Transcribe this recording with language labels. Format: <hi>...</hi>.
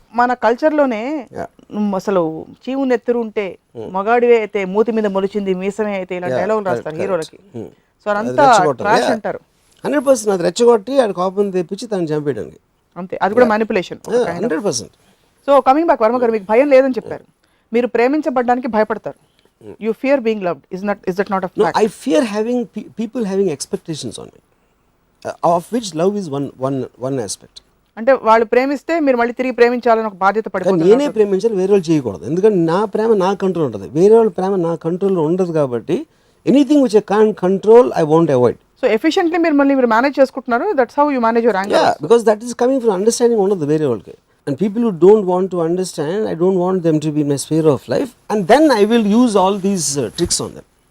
<te>మన కల్చర్ లోనే అసలు చీవు నెత్తురు ఉంటే మగాడివే అయితే మూతి మీద మొలిచింది మీసమే అయితే ఇలా డైలాగులు రాస్తారు హీరోలకి. సో అదంతా ట్రాష్ అంటారు. 100% అది రెచ్చగొట్టి ఆడ కోపం తెప్పించి తను చంపేయడానికి. అంతే, అది కూడా manipulation. 100%. So coming back, Varma గారు మీకు భయం లేదని చెప్పారు. మీరు ప్రేమించబడడానికి భయపడతారు.</te> <en>You fear being loved. Is that not a No, fact? I fear having people having expectations on me, of which love is one aspect.</en> <te>అంటే వాళ్ళు ప్రేమిస్తే మీరు మళ్ళీ తిరిగి ప్రేమించాలని ఒక బాధ్యత కానీ పడిపోతుంది. నేనే ప్రేమించాలి, వేరే వాళ్ళు చేయకూడదు. ఎందుకంటే నా ప్రేమ నా కంట్రోల్ ఉంటుంది, వేరే వాళ్ళ ప్రేమ నా కంట్రోల్లో ఉండదు.</te> <en>కాబట్టి anything which I can't control I want avoid.</en> <te>So efficiently మీరు మళ్ళీ మీరు మేనేజ్ చేసుకుంటున్నారు.</te> <en>That's how you manage your anger. Because that is coming from understanding</en> <te>ఉండదు వేరే వాళ్ళకి.</te> <en>And people who don't want to understand, I don't want them to be my sphere of life, and then I will use all these tricks on them.</en>